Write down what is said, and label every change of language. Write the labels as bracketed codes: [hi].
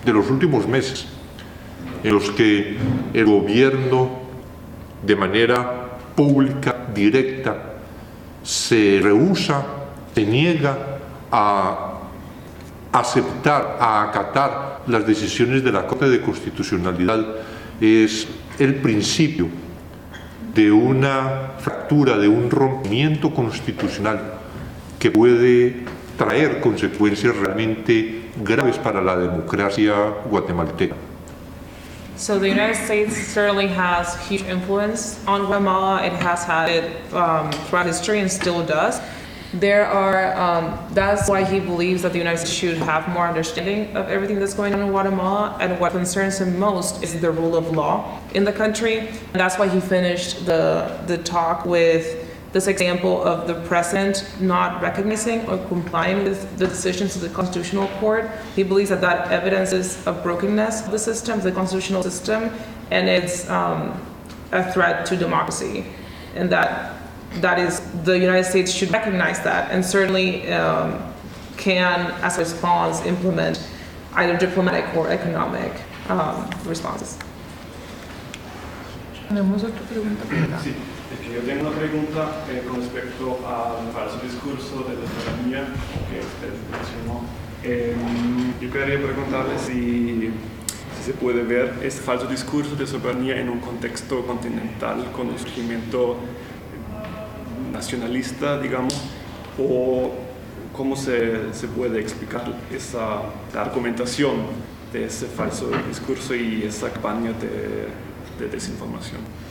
[es] últimos meses, en los que el gobierno, de manera pública, directa, se rehúsa, se niega a aceptar, a acatar las decisiones de la Corte de Constitucionalidad, es el principio de una fractura, de un rompimiento constitucional que puede traer consecuencias realmente graves para la democracia guatemalteca. [en] So the United States certainly has huge influence on Guatemala. It has had it throughout history and still does. There are, that's why he believes that the United States should have more understanding of everything that's going on in Guatemala, and what concerns him most is the rule of law in the country. And that's why he finished the talk with this example of the president not recognizing or complying with the decisions of the Constitutional Court. He believes that evidences a brokenness of the system, the constitutional system, and a threat to democracy, and that is, the United States should recognize that, and certainly can, as a response, implement either diplomatic or economic responses. [es] Tenemos otra pregunta por acá. Sí, es que yo tengo una pregunta con respecto al falso discurso de la soberanía que usted mencionó. Yo quería preguntarle si se puede ver este falso discurso de soberanía en un contexto continental con un surgimiento nacionalista, digamos, o cómo se puede explicar la argumentación de ese falso discurso y esa campaña de desinformación.